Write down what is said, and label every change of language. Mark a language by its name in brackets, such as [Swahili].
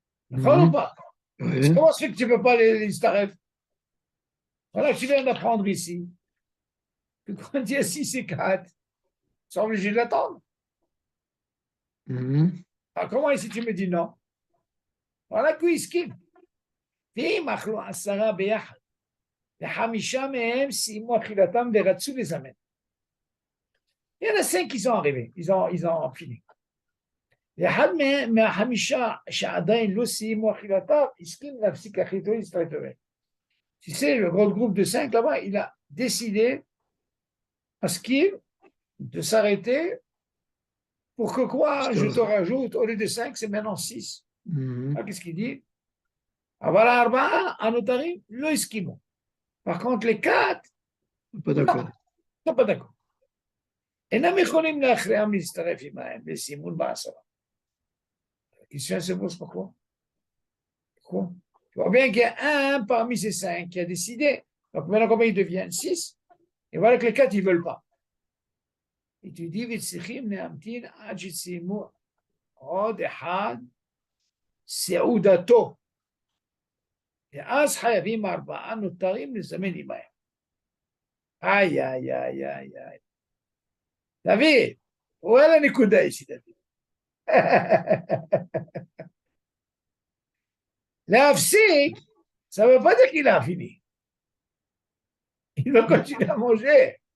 [French] D'accord ou pas? Comment se fait que tu ne peux pas les Starev? Voilà, tu viens d'apprendre ici que quand il y a 6 et 4, ils sont obligés de l'attendre. Alors comment ici tu me dis non? Voilà qu'il esquive. [Hebrew] ואם אכלו 10 ביחד, ו5 מהם סיימו אכילתם ורצו לזמן. [French] Il y en a 5 qui sont arrivés, ils ont fini. [Hebrew] ואחד מה5 שעדיין לא סיימו אכילתם, הסכים להפסיק אכילתו להצטרף אליהם. [French] Tu sais, le grand groupe de 5 là-bas, il a décidé à skier de s'arrêter pour que quoi, je te rajoute, au lieu de 5, c'est maintenant 6. Qu'est-ce qu'il dit? [Hebrew] אבל 4 הנותרים לא הסכימו. [French] Par contre, les 4, pas d'accord. לא pas d'accord. [Hebrew] אינם יכולים להכריעם להצטרף עמהם לסימון ב10. [French] La question se pose pourquoi? Pourquoi? Tu vois bien qu'il y a un parmi ces 5 qui a décidé. Donc maintenant, comment ils deviennent 6? Et voilà que les 4, ils ne veulent pas. Et tu dis, [Hebrew] וצריכים להמתין עד שסיימו עוד אחד סעודתו. ואז חייבים 4 נותרים לזמן עמהם. איי, איי, איי, איי, איי. [French] דוד, où est la nikuda ici, David? להפסיק, ça ne veut pas dire qu'il a fini. Il va continuer à manger.